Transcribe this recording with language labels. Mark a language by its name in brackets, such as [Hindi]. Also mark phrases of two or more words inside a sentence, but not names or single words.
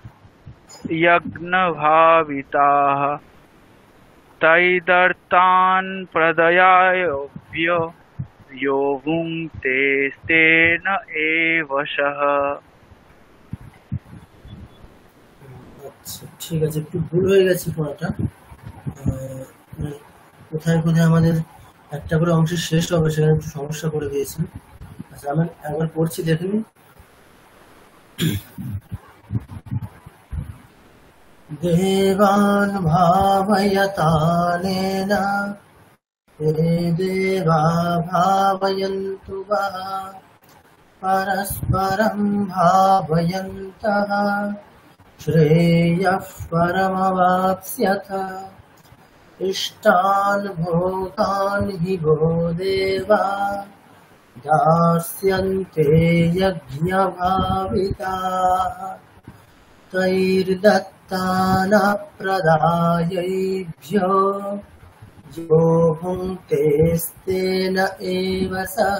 [Sanskrit] यज्ञभाविताः तैदर्तान् प्रदयायोऽभ्यो यो भुङ्क्तेस्तेन एव सः। [Bangla] আচ্ছা ঠিক আছে, একটু ভুল হয়ে গেছে পড়াটা। কোথায় কোথায় আমাদের একটা করে অংশ শেষ হবে সেখানে একটু সমস্যা করে দিয়েছি। আচ্ছা আমি একবার পড়ছি, দেখে নিন। [Sanskrit] देवान् भावयतानेन ते देवा भावयन्तु वः परस्परं भावयन्तः श्रेयः परमवाप्स्यथ इष्टान् भोगान् हि वो देवा दास्यन्ते यज्ञभाविताः तैर्दत्तानप्रदायैभ्यो यो भुङ्क्तेस्तेन एव सः।